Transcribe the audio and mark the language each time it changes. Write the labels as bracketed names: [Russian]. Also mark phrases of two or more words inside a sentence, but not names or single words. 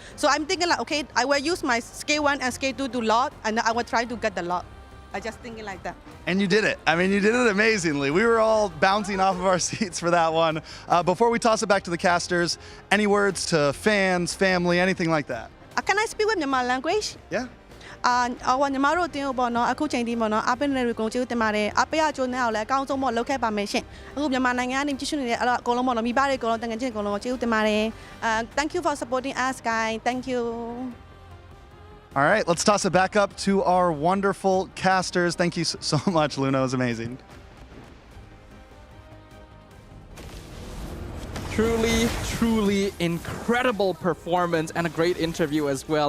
[English] So I'm thinking like, okay, I will use my skill 1 and skill 2 to lot, and I will try to get the lot. I just thinking like that. And you did it. I mean, you did it amazingly. We were all bouncing off of our seats for that one. Before we toss it back to the casters, any words to fans, family, anything like that? Can I speak with Myanmar language? Yeah. [Burmese] ညီမတို့တင်းပေါ့နော်အခုချိန်ဒီပေါ့နော်အပိနေတွေကိုကျေးဇူးတင်ပါတယ်အပိရကျိုးနဲ့အောင်လဲအကောင်းဆုံးပေါ့လုပ်ခဲ့ပါမယ်ရှင်အခုမြန်မာနိုင်ငံကနေကြည့်ရှုနေတဲ့အကုန်လုံးပေါ့နော်မိဘတွေအကုန်လုံးတန်ငယ်ချင်းအကုန်လုံးကျေးဇူးတင်ပါတယ် [English] Thank you for supporting us guys. Thank you. All right, let's toss it back up to our wonderful casters. Thank you so much, Luna. It was amazing. Truly incredible performance and a great interview as well.